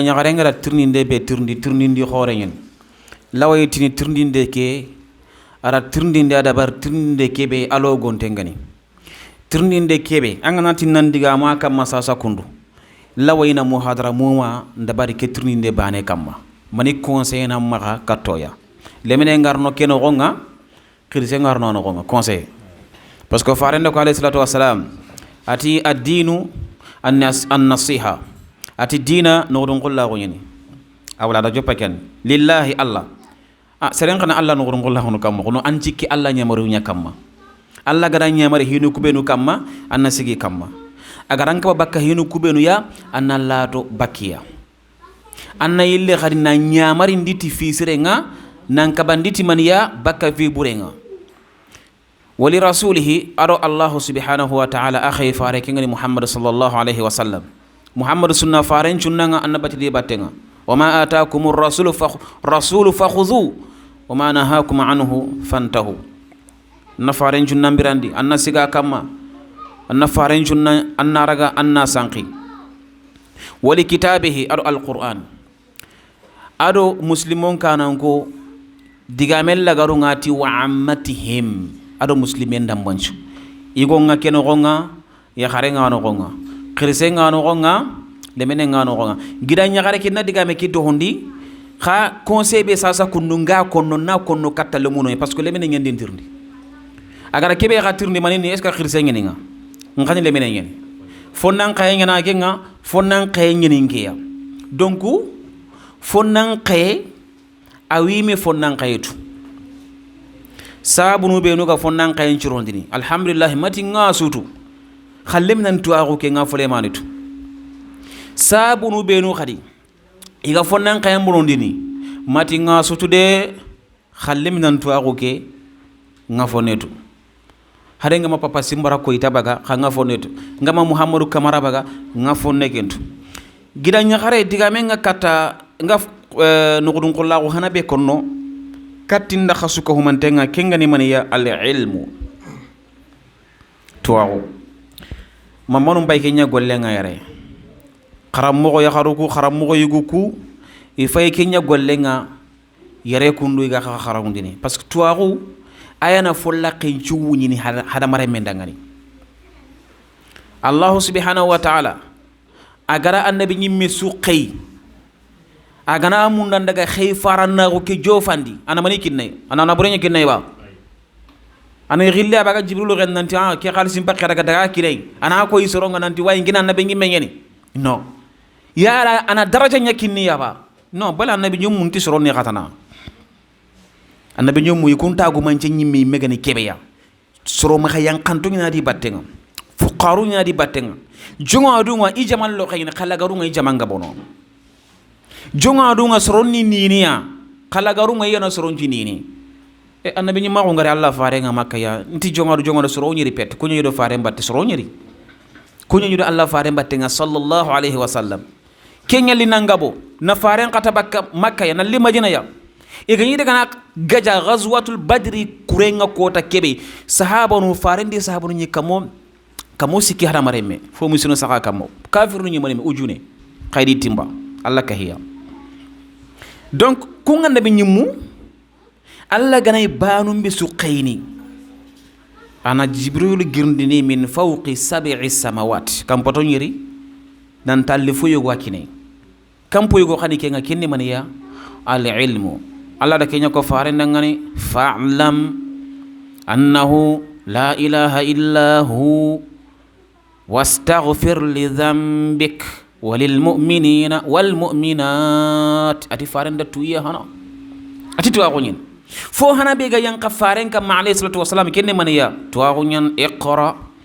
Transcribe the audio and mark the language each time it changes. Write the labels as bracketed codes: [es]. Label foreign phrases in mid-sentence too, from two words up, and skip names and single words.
[snk] nyagarenga tirninde be tirnindi khorenyen lawaytini tirninde ke ara tirndinde adabar tirndinde kebe alo gontengani tirndinde kebe anganati nandiga ma kamma sasa kundu lawayna muhadara muma ndabari ke tirndinde bane kamma mani conseil na maka katoya lemene ngarno keno gonga khirse ngarno no gonga conseil [fr] parce que [snk] farende ko [ar] عليه الصلاة والسلام [snk] ati [ar] الدين النصيحة [snk] ati dina no don qolla gonyani awla da joppa ken lillahi allah seren kana Allah no ngol hono kamma kono anjiki Allah nyamaru nya kamma Allah gada nyamare hinu kubenu kamma anna sigi kamma agaran ka bakka hinu kubenu ya anna lato bakiya anna yille khadi na nyamari nditi fi sirenga nan ka banditi man ya bakka fi burenga [ar] ولرسوله [snk] aro [ar] الله سبحانه وتعالى [snk] akhay fare kengani Muhammad [ar] صلى الله عليه وسلم [snk] Muhammad sunna faren chunnanga annabati de battenga [ar] وما آتاكم الرسول فخذوه وما نهاكم عنه فانتهوا [snk] nafaren junna mbirandi anna siga kamma anna faren junna anna raga anna sanqi [ar] ولكتابه القرآن [snk] ado muslimon kananko digamel lagaru ngati [ar] وعامتهم [snk] ado muslimen dambanchu igonga keno gonga ya kharenga no gonga khirsenga no gonga lemene ngano gonga gida nyagare kinna digame kiddo hondi kha conseil be sasa kununga konno na konno katta le muno [fr] parce que [snk] lemene ngende ndirndi agara kebe ga tirndi manini [fr] est ce que [snk] khirse ngeni nga ngani lemene ngeni fonnan kay ngena genga fonnan kay ngeni ngiya donc fonnan kay awime fonnan kaytu sabunu be no ga fonnan kay njirondini alhamdulillah mati nga sutu khallem nan tuaru ke nga fole manitu sabunu benu khadi iga fonnan kayam burundini mati nga sutude khallim nan tuago ke nga fonetu hare nga papa simbara ko itabaga nga fonetu ngama muhammadu kamara baga nga fonnekentu gida nya khare digame nga kata nga nugudun qullahu hanabe konno katinda khasuka humantenga kengani maniya [ar] العلم [snk] tuago mamanu bayke nya golle nga yare kharammogo ya kharuku kharammogo yuguku ifay kenya gollenga yare kundu iga kharamundini [fr] parce que [snk] tuaru ayana folla qinchu ni hada mare mendangani [ar] الله سبحانه وتعالى [snk] agara annabi nyimme suqay agana mundan daga khay faranna ko ke jofandi ana mani kinay ana burenya kinay ba ana gilla baga jibril ren nanti ke khalisim bakka daga kinay ana ko isoronga nanti way ngina annabi nyimme ngeni no yara ana daraja nyakini yaba no bala annabi nyum munti soronni khatana annabi nyum mu yikunta gu man ci nyimmi megani kebeya soro ma yang kantu ina di battenga fuqaru ina di battenga jongo adunga i jamal lo khayna khala garunga i jamanga bono jongo adunga soronni niniya khala garunga yana soronji nini e annabi ni ma ko ngari Allah faare nga makka ya nti jongo do soro nyiri pet ko nyi do faare mbatte soro nyiri ko nyi do Allah faare mbatte nga [ar] صلى الله عليه وسلم [snk] kenyali nangabo na faare ngata bakka makka ya na limajina ya e ganyi daga na gaja [ar] غزوة بدر [snk] kurenga kota kebe sahaba no farendi sahaba no kamo sikki hada mareme fo musino saka kamo kafir no mareme ujune khaydi timba Allah kahiya donc ko nganda be nyimmu Allah ganay banum bi suqayni ana jibril girndini [ar] من فوق سبع سماوات [snk] kam poto nyiri nan talli fo yogo wakine kam po yogo khani ke nga kenni maniya [ar] العلم [snk] Allah da kenya ko faare nangani [ar] فاعلم أنه لا إله إلا هو واستغفر لذنبك وللمؤمنين والمؤمنات [snk] ati faare nda tuya hana ati tuwa ko nyin fo hana be ga yanka faare kam [ar] عليه الصلاة والسلام [snk] kenne maniya tuwa ko nyin iqra